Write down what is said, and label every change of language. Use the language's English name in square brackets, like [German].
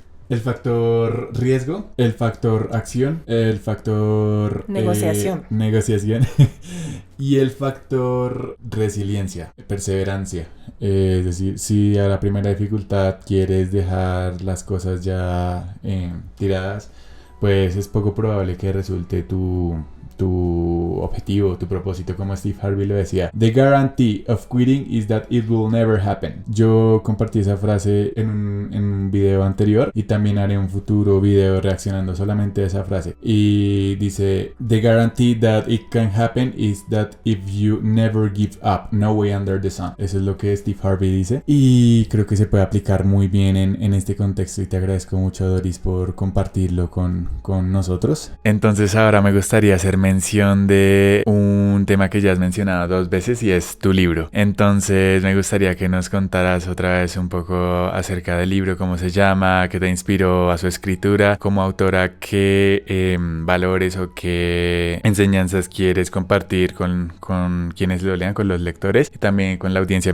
[Spanish] El factor riesgo, el factor acción, el factor negociación y el factor resiliencia, perseverancia. Es decir, si a la primera dificultad quieres dejar las cosas ya tiradas, pues es poco probable que resulte tu tu objetivo, tu propósito, como Steve Harvey lo decía. [English] The guarantee of quitting is that it will never happen. [Spanish] Yo compartí esa frase en un video anterior y también haré un futuro video reaccionando solamente a esa frase. Y dice, [English] the guarantee that it can happen is that if you never give up, no way under the sun. [Spanish] Eso es lo que Steve Harvey dice y creo que se puede aplicar muy bien en este contexto y te agradezco mucho, Doris, por compartirlo con nosotros. Entonces ahora me gustaría hacer mención de un tema que ya has mencionado 2 veces y es tu libro. Entonces me gustaría que nos contaras otra vez un poco acerca del libro, cómo se llama, qué te inspiró a su escritura, como autora, qué valores o qué enseñanzas quieres compartir con quienes lo lean, con los lectores y también con la audiencia.